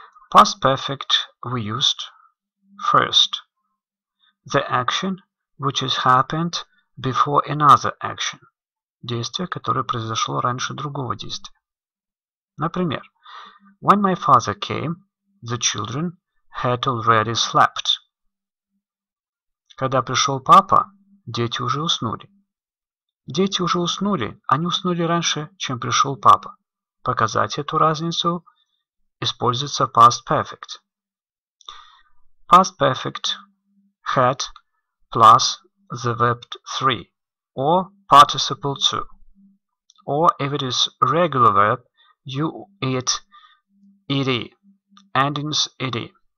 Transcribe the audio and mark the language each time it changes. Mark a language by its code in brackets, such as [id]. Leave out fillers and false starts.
[en] Past perfect we used first the action which has happened before another action. [ru] Действие, которое произошло раньше другого действия. Например, [en] when my father came, the children had already slept. [ru] Когда пришел папа, дети уже уснули. Дети уже уснули, они уснули раньше, чем пришел папа. Показать эту разницу используется past perfect. [en] Past perfect had plus the verb 3 or participle 2. Or if it is regular verb, you ed, endings ed.